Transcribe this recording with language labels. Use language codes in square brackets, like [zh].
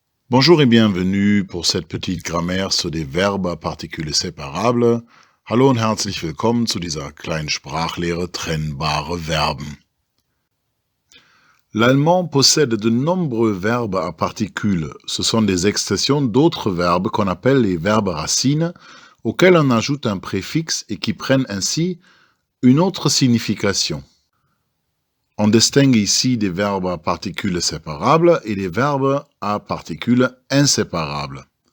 [fr] Bonjour et bienvenue pour cette petite grammaire sur des Verbes à Partikel séparables. [de] Hallo und herzlich willkommen zu dieser kleinen Sprachlehre trennbare Verben. [fr] L'allemand possède de nombreux verbes à particules. Ce sont des extensions d'autres verbes qu'on appelle les verbes racines, auxquels on ajoute un préfixe et qui prennent ainsi une autre signification. On distingue ici des verbes à particules séparables et des verbes à particules inséparables.